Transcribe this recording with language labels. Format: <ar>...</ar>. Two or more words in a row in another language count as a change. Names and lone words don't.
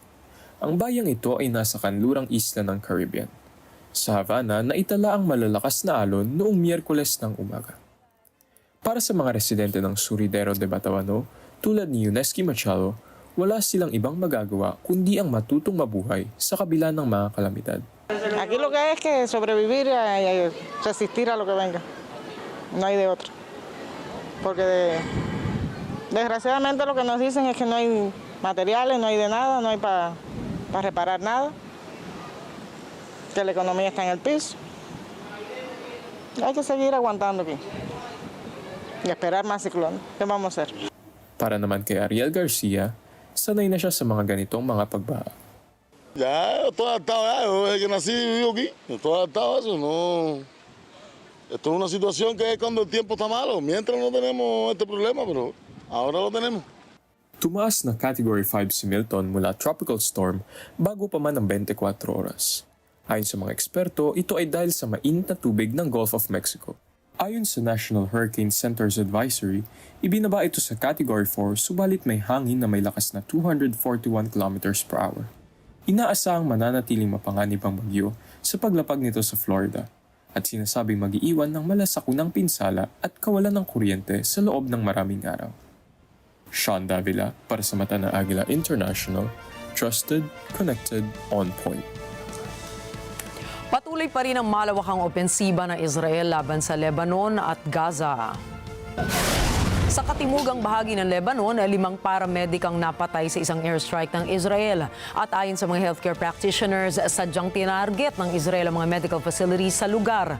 <tl>Ang bayang ito ay nasa kanlurang isla ng Caribbean. Sa Havana, naitala ang malalakas na alon noong Miyerkules ng umaga. Para sa mga residente ng Surgidero de Batabano, tulad ni Yuneski Machado, wala silang ibang magagawa kundi ang matutong mabuhay sa kabila ng mga kalamidad.</tl> <es>Aquí lo que es que sobrevivir y resistir a lo que venga. No hay de otro. Porque desgraciadamente lo que nos dicen es que no hay materiales, no hay de nada, no hay para reparar nada. Que la economía está en el piso. Hay que seguir aguantando aquí y esperar más ciclones. ¿Qué vamos a hacer?</es> <tl>Para naman kay Ariel Garcia, sanay na siya sa mga ganitong mga pagbaha.</tl> <es>Ya, estoy adaptado ya. Yo desde que nací vivo aquí. Estoy adaptado a eso. No. Esto es una situación que es cuando el tiempo está malo. Mientras no tenemos este problema, pero ahora lo tenemos.</es> <tl>Tumaas na Category 5 si Milton mula</tl> <en>tropical storm</en> <tl>bago pa man ang 24 oras. Ayon sa mga eksperto, ito ay dahil sa mainit na tubig ng Gulf of Mexico. Ayon sa National Hurricane Center's advisory, ibinaba ito sa Category 4 subalit may hangin na may lakas na 241 km/h. Inaasahang mananatiling mapanganib ang bagyo sa paglapag nito sa Florida at sinasabing mag-iiwan ng malasakunang pinsala at kawalan ng kuryente sa loob ng maraming araw. Sean Davila para sa mata ng Agila International,</tl> <en>trusted, connected, on point.</en> <tl>Patuloy pa rin ang malawakang opensiba ng Israel laban sa Lebanon at Gaza. Sa katimugang bahagi ng Lebanon, 5 paramedic ang napatay sa isang airstrike ng Israel. At ayon sa mga</tl> <en>healthcare practitioners,</en> <tl>sadyang tinarget ng Israel ang mga</tl> <en>medical facilities</en> <tl>sa lugar.</tl>